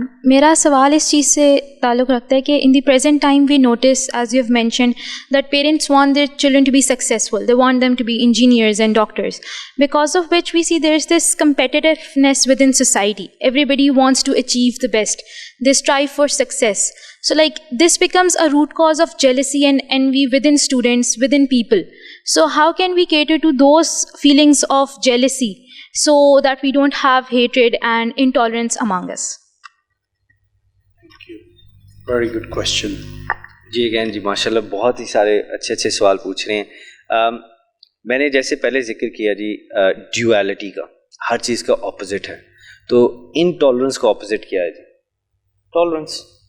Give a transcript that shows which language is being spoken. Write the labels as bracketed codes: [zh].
[ur] میرا سوال اس چیز سے تعلق رکھتا ہے [en] کہ in the present time we notice as you have mentioned that parents want their children to be successful, they want them to be engineers and doctors, because of which we see there is this competitiveness within society. Everybody wants to achieve the best. They strive for success. So like this becomes a root cause of jealousy and envy within students, within people. So how can we cater to those feelings of jealousy so that we don't have hatred and intolerance among us? Very good question. [ur] جی again جی ماشاء اللہ بہت ہی سارے اچھے اچھے سوال پوچھ رہے ہیں. میں نے جیسے پہلے ذکر کیا جی ڈیویلٹی کا, ہر چیز کا اپوزٹ ہے, تو انٹالرنس کا اپوزٹ کیا ہے جی ٹالرنس.